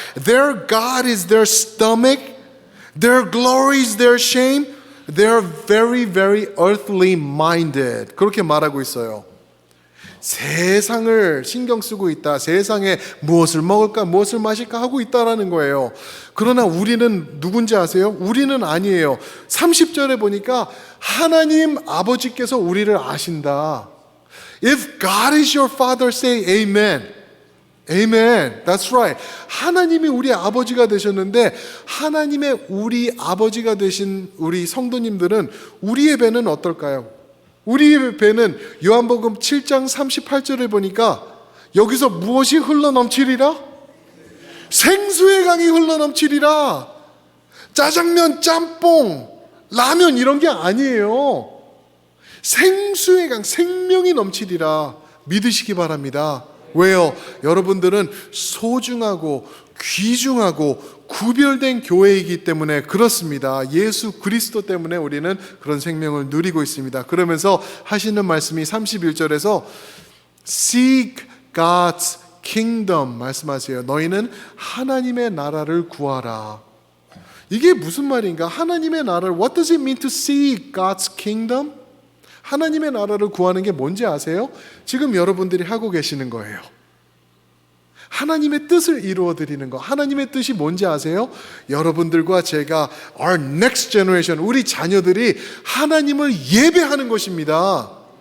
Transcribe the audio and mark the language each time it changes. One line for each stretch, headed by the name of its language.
English: Their God is their stomach. Their glory is their shame. They're very, very earthly minded.
Korean: 그렇게 말하고 있어요. 세상을 신경 쓰고 있다. 세상에 무엇을 먹을까, 무엇을 마실까 하고 있다라는 거예요. 그러나 우리는 누군지 아세요? 우리는 아니에요. 30절에 보니까 하나님 아버지께서 우리를 아신다.
English: If God is your father, say amen. Amen. That's right.
Korean: 하나님이 우리 아버지가 되셨는데 하나님의 우리 아버지가 되신 우리 성도님들은 우리의 배는 어떨까요? 우리의 배는 요한복음 7장 38절에 보니까 여기서 무엇이 흘러넘치리라? 생수의 강이 흘러넘치리라. 짜장면, 짬뽕, 라면 이런 게 아니에요. 생수의 강, 생명이 넘치리라. 믿으시기 바랍니다. 왜요? 여러분들은 소중하고 귀중하고 구별된 교회이기 때문에 그렇습니다. 예수 그리스도 때문에 우리는 그런 생명을 누리고 있습니다. 그러면서 하시는 말씀이 31절에서
English: Seek God's kingdom
Korean: 말씀하세요. 너희는 하나님의 나라를 구하라. 이게 무슨 말인가? 하나님의 나라를
English: What does it mean to seek God's kingdom?
Korean: 하나님의 나라를 구하는 게 뭔지 아세요? 지금 여러분들이 하고 계시는 거예요. 하나님의 뜻을 이루어 드리는 거. 하나님의 뜻이 뭔지 아세요? 여러분들과 제가
English: our next generation,
Korean: 우리 자녀들이 하나님을 예배하는 것입니다.